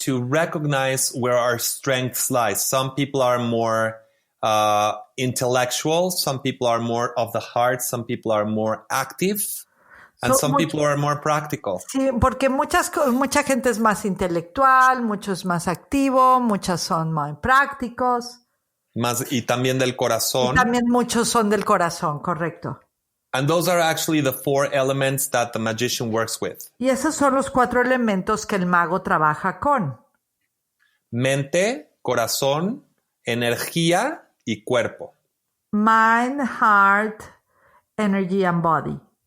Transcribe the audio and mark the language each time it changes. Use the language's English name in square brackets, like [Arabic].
[English] to recognize where our strengths lie. Some people are more intellectual, some people are more of the heart, some people are more active, and some people are more practical. [Spanish] Sí, porque mucha gente es más intelectual, muchos más activo, muchos son más prácticos. Y también del corazón. Y también muchos son del corazón, correcto. [English] And those are actually the 4 elements that the magician works with. [Spanish] Y esos son los 4 elementos que el mago trabaja con. Mente, corazón, energía y cuerpo. [English] Mind, heart, energy, and body.